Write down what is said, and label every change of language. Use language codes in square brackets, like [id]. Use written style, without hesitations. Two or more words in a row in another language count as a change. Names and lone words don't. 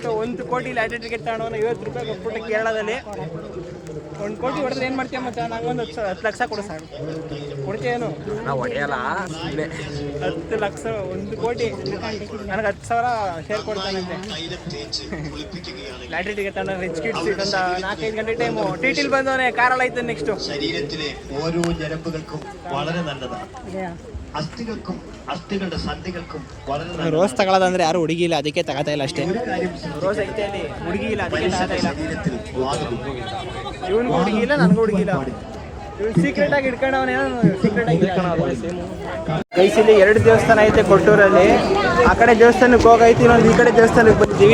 [kn] 1 ಕೋಟಿ [en] lottery ticket [kn] ತಗೊಂಡವನ. 50 ರೂಪಾಯಿ ಕೊಟ್ಬಿಟ್ಟು ಕೇರಳದಲ್ಲಿ. 1 ಕೋಟಿ ಹೊಡೆದ್ರೆ ಏನು ಮಾಡ್ತೀಯ ಮಚ್ಚ? ನಂಗೊಂದು 10 ಲಕ್ಷ ಕೊಡು ಸಾಕು. ಕೊಡ್ತೀಯೇನು? ನಾವು ಹೊಡೆಯಲ್ಲ. 10 ಲಕ್ಷ 1 ಕೋಟಿ ನನಗೆ 10,000 ಶೇರ್ ಕೊಡ್ತಾನಂತೆ. [en] lottery ticket [kn] ತಗೊಂಡು [en] rich kids. [kn] ಒಂದು 4-5 ಗಂಟೆ ಟೈಮು ಟಿಟಿಲ್ ಬಂದವನೇ. ಕಾರಲ್ಲಿ ಐತೆ ನೆಕ್ಸ್ಟು. [ml] ശരീരത്തിലെ ഓരോ ഞരമ്പുകൾക്കും വളരെ നല്ലതാണ്. അസ്ഥികൾക്കും അസ്ഥികളുടെ സന്ധികൾക്കും വളരെ [kn] ರೋಸ್ ತಗೊಳ್ಳೋದಂದ್ರೆ ಯಾರು ಹುಡುಗಿ ಇಲ್ಲ, ಅದಕ್ಕೆ ತಗೋತಾ ಇಲ್ಲ ಅಷ್ಟೇ. ರೋಸ್ ಐತೆ ಅಲ್ಲಿ, ಹುಡುಗಿ ಇಲ್ಲ, ಅದಕ್ಕೆ ತಗೋತಾ ಇಲ್ಲ. ಇವನಿಗೂ ಹುಡುಗಿ ಇಲ್ಲ, ನನಗೂ ಹುಡುಗಿ ಇಲ್ಲ. ಇವನು ಸೀಕ್ರೆಟ್ ಆಗಿ ಇಟ್ಕೊಂಡವನೇನೋ, ಸೀಕ್ರೆಟ್ ಆಗಿ ಗೈಸಲ್ಲಿ 2 ದೇವಸ್ಥಾನ ಐತೆ ಕೊಟ್ಟೂರಲ್ಲಿ. ಆ ಕಡೆ ದೇವಸ್ಥಾನಕ್ಕೆ ಹೋಗೈತಿ, ಇನ್ನೊಂದು ಈ ಕಡೆ ದೇವಸ್ಥಾನಕ್ಕೆ ಬಂದಿದ್ದೀವಿ.